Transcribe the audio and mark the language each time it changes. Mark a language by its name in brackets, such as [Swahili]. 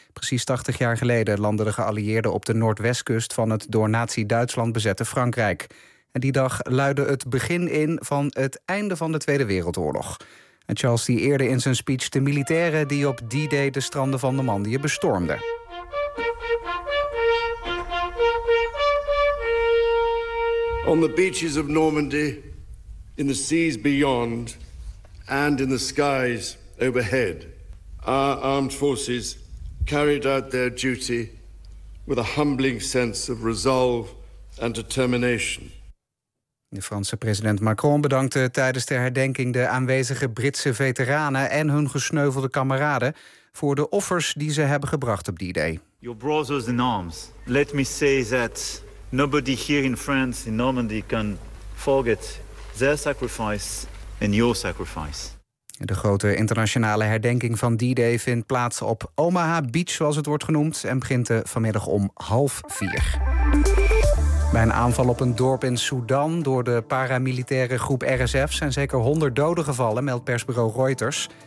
[Dutch] Precies 80 jaar geleden landden de geallieerden op de noordwestkust van het door Nazi-Duitsland bezette Frankrijk. En die dag luidde het begin in van het einde van de Tweede Wereldoorlog. En Charles die eerde in zijn speech de militairen die op D-Day de stranden van Normandië bestormden. [English] On the beaches of Normandy, in the seas beyond, and in the skies overhead, our armed forces carried out their duty with a humbling sense of resolve and determination. [Dutch] De Franse president Macron bedankte tijdens de herdenking de aanwezige Britse veteranen en hun gesneuvelde kameraden voor de offers die ze hebben gebracht op die day. [English] Your brothers in arms, let me say that nobody here in France, in Normandy, can forget their sacrifice and your sacrifice. [Dutch] De grote internationale herdenking van D-Day vindt plaats op Omaha Beach, zoals het wordt genoemd, en begint vanmiddag om 3:30. Bij een aanval op een dorp in Soedan door de paramilitaire groep RSF zijn zeker 100 doden gevallen, meldt persbureau Reuters.